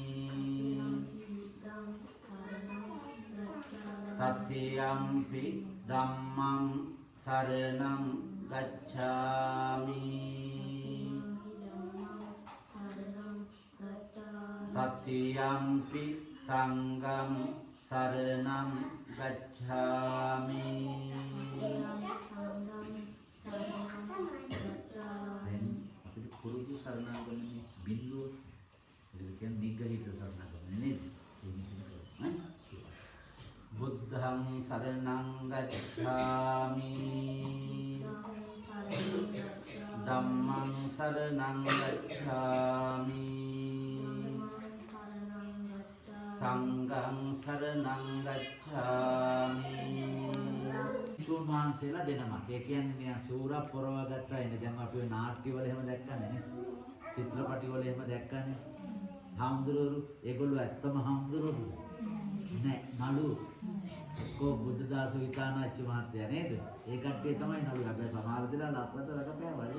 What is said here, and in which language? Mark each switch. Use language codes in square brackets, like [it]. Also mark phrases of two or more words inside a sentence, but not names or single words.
[pi] တတိယံ පි ධම්මං සරණං ගච්ඡාමි တတိယံ පි සංඝං සරණං ගච්ඡාමි [si] අපිට පුරුදු සරණාගමනේ බිඳුව ඒක කියන්නේ නිග්‍රහිත සරණාගමනේ නේද? [pi] බුද්ධං සරණං ගච්ඡාමි ධම්මං සරණං ගච්ඡාමි සංඝං සරණං ගච්ඡාමි [si] සෝමාන්සේලා දෙනමක්. ඒ කියන්නේ නිකන් සූරා පොරව ගත්තා ඉන්නේ. දැන් අපි ඔය නාට්‍ය වල එහෙම දැක්කනේ නේ. චිත්‍රපටි වල එහෙම දැක්කනේ. හාමුදුරුවෝ ඒගොල්ලෝ ඇත්තම හාමුදුරුවෝ. නෑ නළු කො බුද්ධදාස විතානාච්ච මහත්තයා නේද? ඒ කට්ටිය තමයි නළු. හැබැයි සමහර දෙනා ලස්සනට රඟපෑවයි.